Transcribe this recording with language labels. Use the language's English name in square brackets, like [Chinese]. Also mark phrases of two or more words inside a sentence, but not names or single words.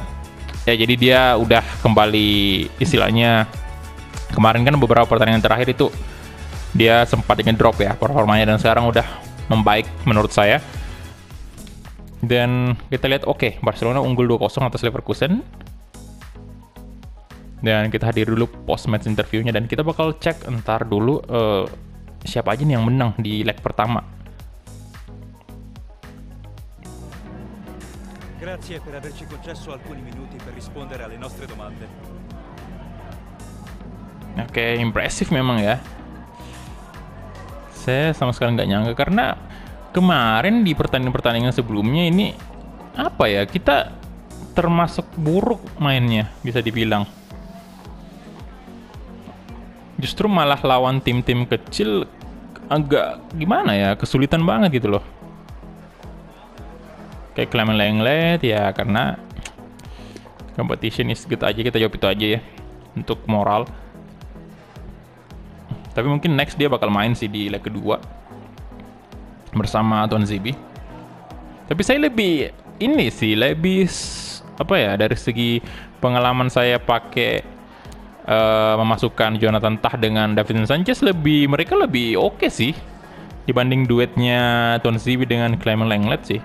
[Indonesian] Ya jadi dia udah kembali istilahnya, kemarin kan beberapa pertandingan terakhir itu dia sempat ngedrop ya performanya dan sekarang udah membaik menurut saya. Dan kita lihat oke, Barcelona unggul 2-0 atas Leverkusen. Dan kita hadir dulu [English] post match [Indonesian] interviewnya dan kita bakal cek entar dulu siapa aja nih yang menang di leg pertama. [Italian] Grazie per averci concesso alcuni minuti per rispondere alle nostre domande. [Indonesian] Oke, impresif memang ya. Saya sama sekali nggak nyangka karena kemarin di pertandingan-pertandingan sebelumnya ini apa ya, kita termasuk buruk mainnya bisa dibilang. Justru malah lawan tim-tim kecil agak gimana ya, kesulitan banget gitu loh. Kayak Clement Lenglet ya, karena [English] competition is good [Indonesian] aja, kita jawab itu aja ya untuk moral. Tapi mungkin next dia bakal main sih di leg kedua bersama Tuanzebe. Tapi saya lebih ini sih, lebih apa ya, dari segi pengalaman saya pakai memasukkan Jonathan Tah dengan Davinson Sanchez, mereka lebih oke sih dibanding duetnya Tuanzebe dengan Clement Lenglet sih.